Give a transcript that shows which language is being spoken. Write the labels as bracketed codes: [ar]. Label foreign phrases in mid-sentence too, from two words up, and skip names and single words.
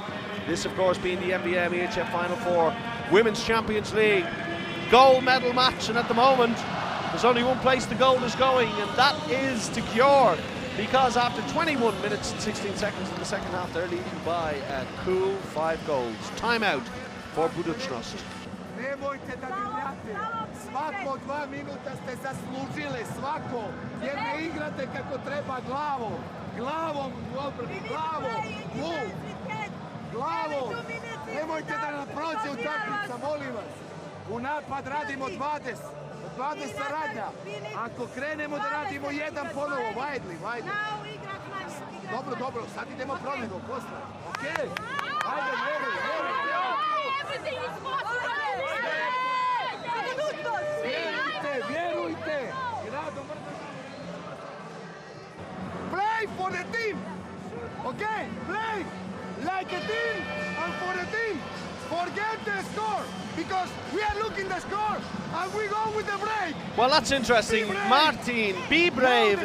[en] This, of course, being the MVM EHF Final Four Women's Champions League gold medal match. And at the moment, there's only one place the gold is going, and that is to Gyori, because after 21 minutes and 16 seconds in the second half, they're leading by a cool 5 goals. Timeout for Budućnost. [sr] Nemojte da divljate, svako 2 minuta ste zaslužili, svako, jer ne igrate kako treba glavom u obrani, glavom, nemojte da nam prođe utakmica, molim vas, u napad radimo 20 radnja, ako krenemo da radimo jedan ponovo, Vajdli, dobro, sad idemo promjenu, posle, okej, ajde, Vjerujte! [en] Play for the team! Okay? Play like a team and for the team. Forget the score, because we are looking the score and we go with the break. Well, that's interesting. Martin, be brave.